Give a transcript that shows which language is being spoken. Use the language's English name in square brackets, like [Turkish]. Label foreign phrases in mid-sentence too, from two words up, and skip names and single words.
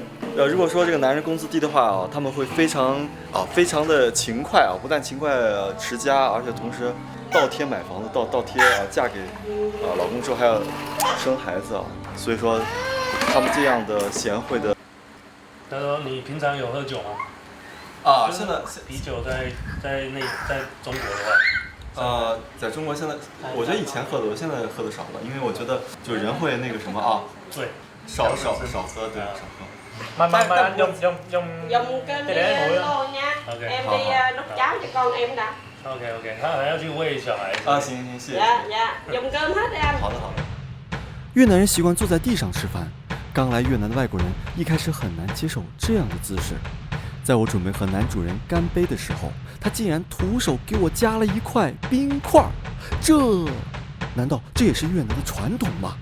[Chinese] 如果说这个男人工资低的话他们会非常的勤快不但勤快持家，而且同时倒贴买房子，倒贴嫁给老公之后还要生孩子所以说他们这样的贤惠的。他说你平常有喝酒吗？现在啤酒在中国的话。在中国现在，我觉得以前喝多，现在喝的少了，因为我觉得就人会那个什么对，少喝，对，少喝。 [Vietnamese] Mà anh dùng cái ly lô nha. Em đi đút cháo cho con em đã. [Chinese] OK， 他还要去喂小孩。啊，行，谢谢。 [Vietnamese] Dạ, dùng cơm hết đi anh. [Chinese] 好的。越南人习惯坐在地上吃饭，刚来越南的外国人一开始很难接受这样的姿势。在我准备和男主人干杯的时候，他竟然徒手给我夹了一块冰块，难道这也是越南的传统吗？